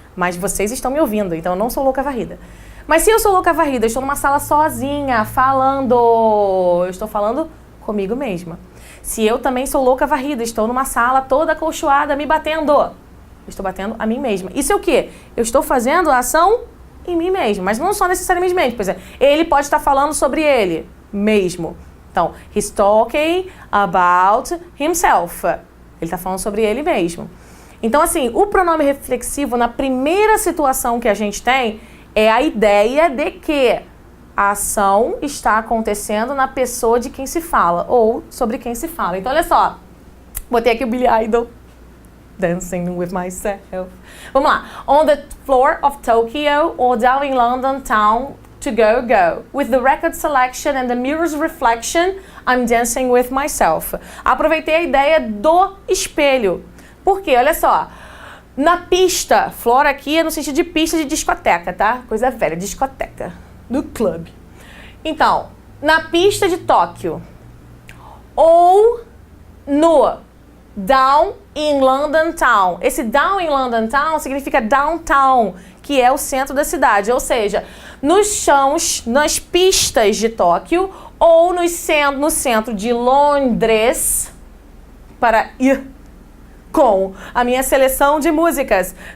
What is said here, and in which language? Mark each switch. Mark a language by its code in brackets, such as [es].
[pt] Mas vocês estão me ouvindo, então eu não sou louca varrida. Mas se eu sou louca varrida, eu estou numa sala sozinha, falando, eu estou falando comigo mesma. Se eu também sou louca varrida, estou numa sala toda acolchoada, me batendo, eu estou batendo a mim mesma. Isso é o quê? Eu estou fazendo a ação em mim mesma, mas não só necessariamente. Por exemplo, ele pode estar falando sobre ele mesmo. [en] Então, he's talking about himself. [pt] Ele está falando sobre ele mesmo. Então, assim, o pronome reflexivo, na primeira situação que a gente tem, é a ideia de que a ação está acontecendo na pessoa de quem se fala, ou sobre quem se fala. Então, olha só. Botei aqui o Billy Idol. Dancing with myself. Vamos lá. [en] On the floor of Tokyo or down in London town to go, go. With the record selection and the mirror's reflection, I'm dancing with myself. [pt] Aproveitei a ideia do espelho. Por quê? Olha só. Na pista, floor aqui é no sentido de pista de discoteca, tá? Coisa velha, discoteca. No clube. Então, na pista de Tóquio. [en] Ou no down in London town. [pt] Esse [en] down in London town [pt] significa downtown, que é o centro da cidade. Ou seja, nos chãos, nas pistas de Tóquio ou no centro de Londres, para ir com a minha seleção de músicas.